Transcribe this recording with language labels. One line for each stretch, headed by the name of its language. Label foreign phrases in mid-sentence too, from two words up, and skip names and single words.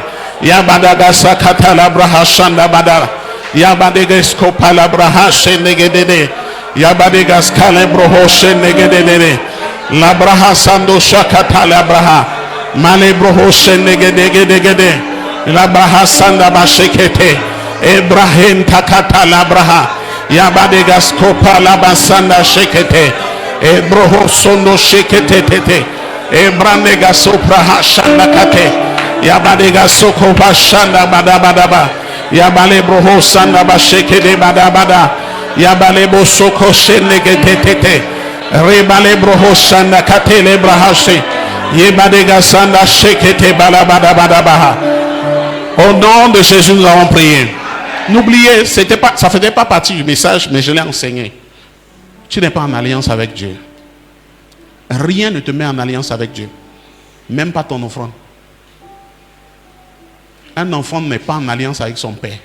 French: Yabadagasa Katalabraha Shanda Bada. Yabadegas Kopalabraha Shenegede. Yabadegas Kalebroho Shenegede. Labraha Sando Shakatalabraha. Malebroho Shenegede. La braha sanda bashekete. Ebrahim takata la braha. Yabadegas kopa la basanda shekete. Ebroho sondo shekete tete. Ebranega sopraha shanda kate. Yabadega soko bashanda badabadaba. Yabale broho sanda bashekete badabada. Yabale bo soko shenegete tete. Rebale broho shanda kate le brahashe. Yebadega sanda shekete balabadabadabaha. Au nom de Jésus, nous avons prié. N'oubliez, ça ne faisait pas partie du message, mais je l'ai enseigné. Tu n'es pas en alliance avec Dieu. Rien ne te met en alliance avec Dieu. Même pas ton offrande. Un enfant n'est pas en alliance avec son père.